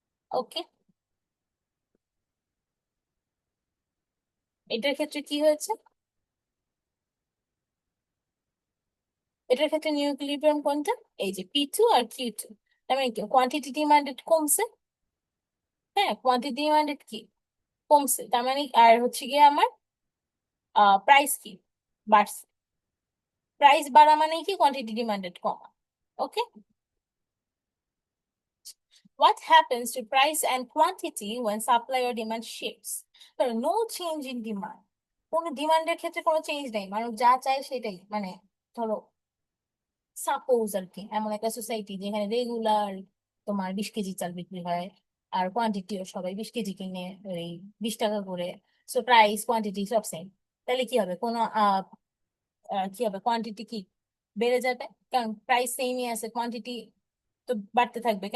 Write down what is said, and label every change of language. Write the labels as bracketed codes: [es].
[bn] ওকে, এটার ক্ষেত্রে কি হয়েছে, এটার ক্ষেত্রে নিউ ইকুইলিব্রিয়াম কোনটা, এই যে P2 আর Q2। তার মানে কি কোয়ান্টিটি ডিমান্ডেড কমছে, হ্যাঁ কোয়ান্টিটি ডিমান্ডেড কি কমছে, তার মানে আর হচ্ছে গিয়ে আমার প্রাইস কি বাড়ছে। প্রাইস বাড়া মানে কি quantity demanded comma. [en] Okay, what happens to price and quantity when supply or demand shifts? There no change in demand. [bn] কোনো ডিমান্ডের ক্ষেত্রে কোনো চেঞ্জ নেই, মানুষ যা চায় সেটাই, মানে ধরো সাপোজ আর কি, এমন একটা সোসাইটি যেখানে রেগুলার তোমার 20 কেজি চাল বিক্রি হয়, আর কোয়ান্টিটিও সবাই 20 কেজি কিনে ওই 20 টাকা করে, সো প্রাইস কোয়ান্টিটি সব সেম, তাহলে কি হবে, কোনো কি হবে, কোয়ান্টিটি কি বেড়ে যাবে, কারণ প্রাইস সেমই আছে, কোয়ান্টিটি তো বাড়তে থাকবে।